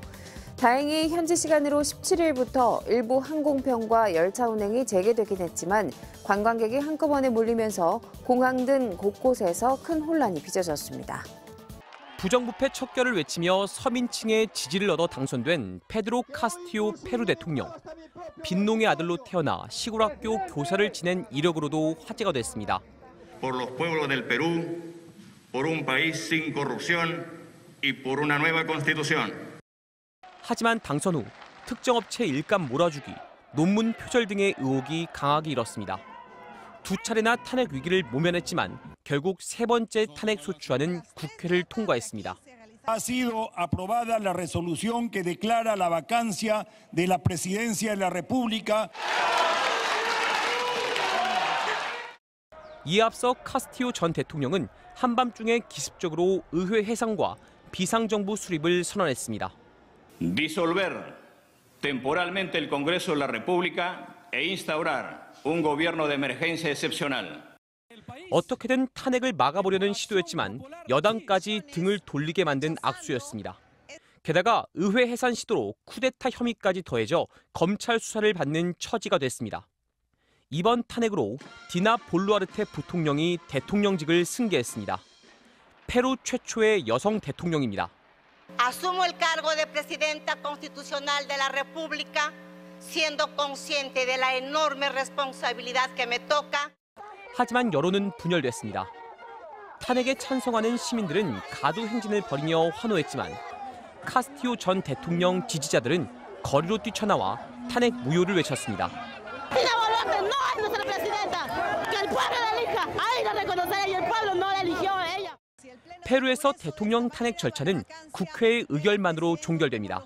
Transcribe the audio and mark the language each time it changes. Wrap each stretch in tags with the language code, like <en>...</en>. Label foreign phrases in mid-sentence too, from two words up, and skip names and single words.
<ko>다행히 현지 시간으로 17일부터 일부 항공편과 열차 운행이 재개되긴 했지만 관광객이 한꺼번에 몰리면서 공항 등 곳곳에서 큰 혼란이 빚어졌습니다. 부정부패 척결을 외치며 서민층의 지지를 얻어 당선된 페드로 카스티오 페루 대통령. 빈농의 아들로 태어나 시골학교 교사를 지낸 이력으로도 화제가 됐습니다.</ko> <es>Por los pueblos del Perú, por un país sin corrupción y por una nueva constitución.</es> <ko>하지만 당선 후 특정 업체 일감 몰아주기, 논문 표절 등의 의혹이 강하게 일었습니다. 두 차례나 탄핵 위기를 모면했지만 결국 세 번째 탄핵 소추안은 국회를 통과했습니다.</ko> <es>Ha sido aprobada la resolución que declara la vacancia de la presidencia de la República.</es> <ko>이에 앞서 카스티오 전 대통령은 한밤중에 기습적으로 의회 해산과 비상정부 수립을 선언했습니다.</ko> <es>Disolver temporalmente el Congreso de la República e instaurar un gobierno de emergencia excepcional.</es> <ko>어떻게든 탄핵을 막아보려는 시도였지만 여당까지 등을 돌리게 만든 악수였습니다. 게다가 의회 해산 시도로 쿠데타 혐의까지 더해져 검찰 수사를 받는 처지가 됐습니다. 이번 탄핵으로 디나 볼루아르테 부통령이 대통령직을 승계했습니다. 페루 최초의 여성 대통령입니다.</ko> <es>Asumo el cargo de presidenta constitucional de la República, siendo consciente de la enorme responsabilidad que me toca.</es> <ko>하지만 여론은 분열됐습니다. 탄핵에 찬성하는 시민들은 가두 행진을 벌이며 환호했지만 카스티오 전 대통령 지지자들은 거리로 뛰쳐나와 탄핵 무효를 외쳤습니다. 페루에서 대통령 탄핵 절차는 국회의 의결만으로 종결됩니다.</ko>